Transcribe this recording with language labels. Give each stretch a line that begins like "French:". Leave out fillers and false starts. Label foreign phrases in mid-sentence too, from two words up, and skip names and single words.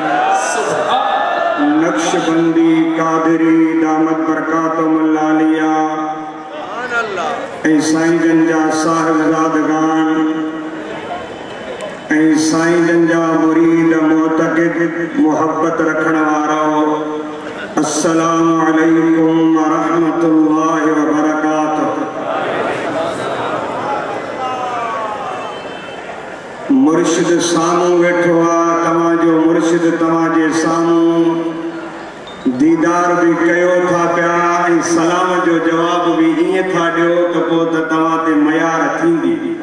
Sindhi: नक्शबंदी कादरी
Arabic: دامت بركاته العالية
Sindhi: साईं जंजा साहिबजादगान साईं जंजा मुरीद मोतक़िद मोहब्बत रखण वारो
Arabic: السلام عليكم ورحمة الله وبركاته.
Sindhi: मुर्शिद सामूं वेठो आ तव्हांजो मुर्शिद तव्हांजे सामूं दीदार भी कयो था पिया ऐं सलाम जो जवाब भी ईअं था ॾियो त पोइ त तव्हां ते मयार थींदी।